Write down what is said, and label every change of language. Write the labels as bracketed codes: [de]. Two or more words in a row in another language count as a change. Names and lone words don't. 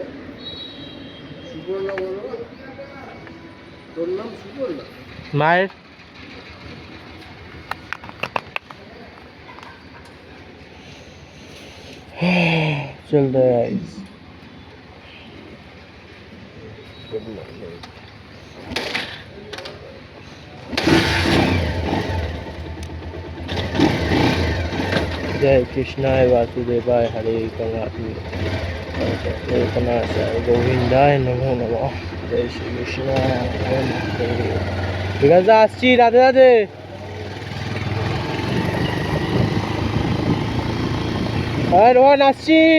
[bn] সুপর্ণা বলো। তোর নাম সুপর্ণা? [hi] মায়ের। चल रहा है गाइस। [sa] जय कृष्णाय वासुदेवाय हरे गोविंदाय नमो नमः। [hi] जय श्री कृष्ण। [bn] विकास दा আসছি, রাধে রাধে। হ্যাঁ রোহন আসছি।